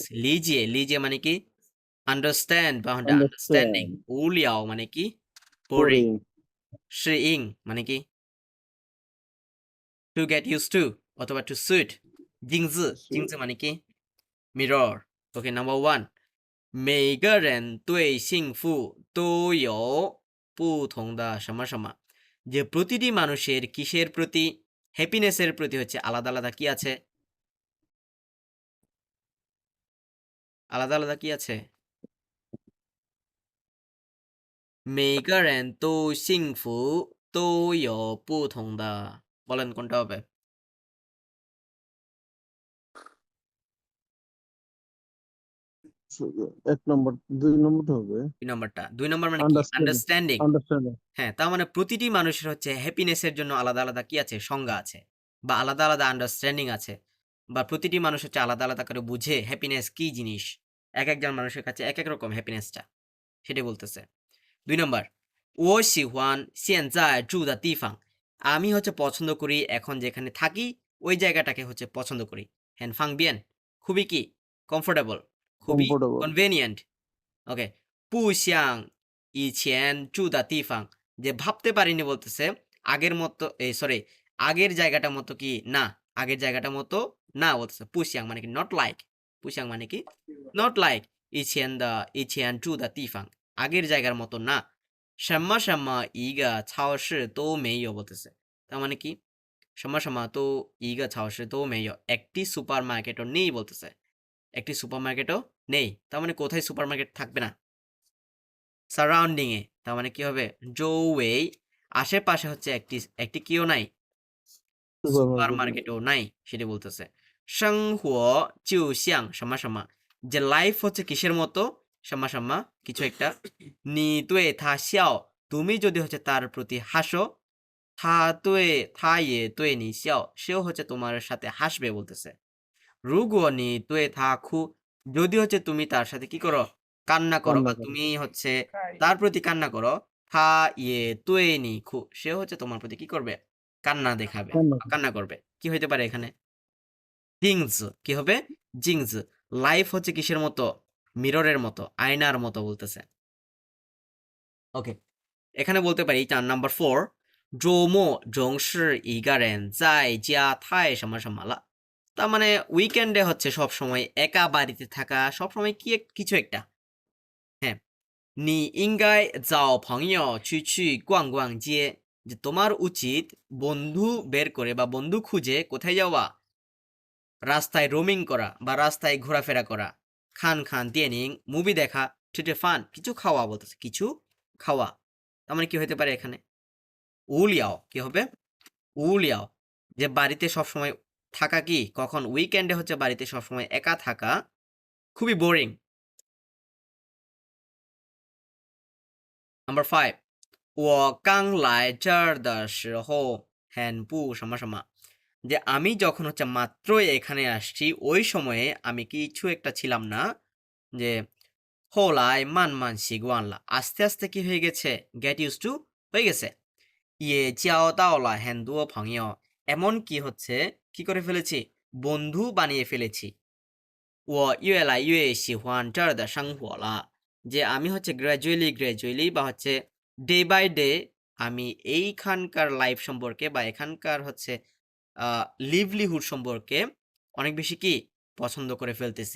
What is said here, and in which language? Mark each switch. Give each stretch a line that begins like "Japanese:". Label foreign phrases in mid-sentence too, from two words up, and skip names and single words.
Bangla: লিজিয়ে, লিজিয়ে মানে কি আন্ডারস্ট্যান্ড বা আন্ডারস্ট্যান্ডিং।
English: understand,
Bangla: উলিয়াও মানে কি বোরিং।
English: boring,
Bangla: শিইং মানে কি
English: to get use to
Bangla: অথবা
English: to suit.
Bangla: জিংজি, জিংজি মানে কি মিরর। ওকে, নাম্বার 1,
Chinese: 每个人对幸福都有不同的什么什么।
Bangla: যে প্রতিটি মানুষের কিসের প্রতি, হ্যাপিনেসের প্রতি হচ্ছে আলাদা আলাদা কি আছে, আলাদা আলাদা কি আছে।
Chinese: 每个人都幸福都有不同的,
Bangla: বলেন কোনটা হবে? এক নম্বর, 2 নম্বরটা হবে দুই নম্বরটা। 2 নম্বর মানে কি
English: understanding,
Bangla: আন্ডারস্ট্যান্ডিং।
English: understanding,
Bangla: হ্যাঁ, তার মানে প্রতিটি মানুষের হচ্ছে হ্যাপিনেসের জন্য আলাদা আলাদা কি আছে, সংজ্ঞা আছে বা আলাদা আলাদা আন্ডারস্ট্যান্ডিং আছে, বা প্রতিটি মানুষ হচ্ছে আলাদা আলাদা করে বুঝে হ্যাপিনেস কি জিনিস। এক একজন মানুষের কাছে এক এক রকম হ্যাপিনেসটা, সেটাই বলতেছে। 2 নম্বর,
Chinese: 我喜欢现在住的地方.
Bangla: আমি হচ্ছে পছন্দ করি এখন যেখানে থাকি ওই জায়গাটাকে হচ্ছে পছন্দ করি।
Chinese: 很方便,
Bangla: খুবই কি কমফোর্টেবল, খুবই
English: comfortable, কনভেনিয়েন্ট। ওকে,
Chinese: 不像以前住的地方,
Bangla: যে ভাবতে পারিনি বলতেছে আগের মতো, এই সরি, আগের জায়গাটা মতো কি না, আগের জায়গাটা মতো না বলতেছে। 不像 মানে কি
English: not like,
Bangla: 不像 মানে কি
English: not like
Chinese: 以前住的地方,
Bangla: আগের জায়গার মতো না।
Chinese: 什么什么一个超市都没有
Bangla: বলতেছে, তার মানে কি
Chinese: 什么什么都一个超市都没有,
Bangla: একটি সুপার মার্কেটও নেই বলতেছে, একটি সুপার মার্কেটও নেই। তার মানে কোথায় সুপার মার্কেট থাকবে না, সারাউন্ডিং এ। তার মানে কি হবে জৌওয়েই, আশেপাশে হচ্ছে একটি একটি কিও নাই, সুপার
English: supermarket,
Bangla: মার্কেটও নাই, সেটি বলতেছে।
Chinese: 生活就像什么什么,
Bangla: যে লাইফ হচ্ছে কিসের মতো, 什么什么 কিছু একটা।
Chinese: 你对他笑,
Bangla: তুমি যদি হচ্ছে তার প্রতি হাসো,
Chinese: 他也对你笑,
Bangla: সেও হচ্ছে তোমার সাথে হাসবে বলতেছে।
Chinese: 如果你对他哭,
Bangla: যদি হচ্ছে তুমি তার সাথে কি করো, কান্না করো, কান্না বা করে, তুমি হচ্ছে খাই তার প্রতি কান্না করো,
Chinese: 他也对你哭,
Bangla: সে হচ্ছে তোমার প্রতি কি করবে, কান্না দেখাবে কান্না বা করে, কান্না করবে। কি হইতে পারে এখানে, জিংস, কি হবে জিংস। লাইফ হচ্ছে কিসের মতো, মিররের মতো, আয়নার মতো বলতেছে। ওকে, এখানে বলতে পারি নাম্বার 4,
Chinese: 周末总是一个人在家太什么什么了.
Bangla: তার মানে উইকেন্ডে হচ্ছে সব সময় একা বাড়িতে থাকা, সব সময় কি কিছু একটা। হ্যাঁ,
Chinese: 你应该找朋友去逛逛街,
Bangla: যে তোমার উচিত বন্ধু বের করে বা বন্ধু খুঁজে কোথায় যাওয়া, রাস্তায় রোমিং করা বা রাস্তায় ঘোরাফেরা করা।
Chinese: 看看电影,
Bangla: মুভি দেখা,
Chinese: 吃吃饭,
Bangla: কিছু খাওয়া বলতেছে, কিছু খাওয়া। তার মানে কি হতে পারে এখানে, উলিয়াও, কি হবে উলিয়াও, যে বাড়িতে সবসময় থাকা, কি কখন উইকেন্ডে হচ্ছে বাড়িতে সবসময় একা থাকা খুবই বোরিং। নাম্বার 5,
Chinese: 我刚来这儿的时候很不什么什么,
Bangla: যে আমি যখন হচ্ছে মাত্রই এখানে আসছি ওই সময়ে আমি কিছু একটা ছিলাম না, যে
Chinese: 后来慢慢习惯了,
Bangla: আস্তে আস্তে কি হয়ে গেছে,
English: get use to
Bangla: হয়ে গেছে।
Chinese: 也交到了很多朋友,
Bangla: এমন কি হচ্ছে কি করে ফেলেছি, বন্ধু বানিয়ে ফেলেছি।
Chinese: 我越来越喜欢这儿的生活了,
Bangla: যে আমি হচ্ছে গ্র্যাজুয়ালি বা হচ্ছে
English: day by day
Bangla: আমি এইখানকার লাইফ সম্পর্কে বা এখানকার হচ্ছে লিভলিহুড সম্পর্কে অনেক বেশি কি পছন্দ করে ফেলতেছি।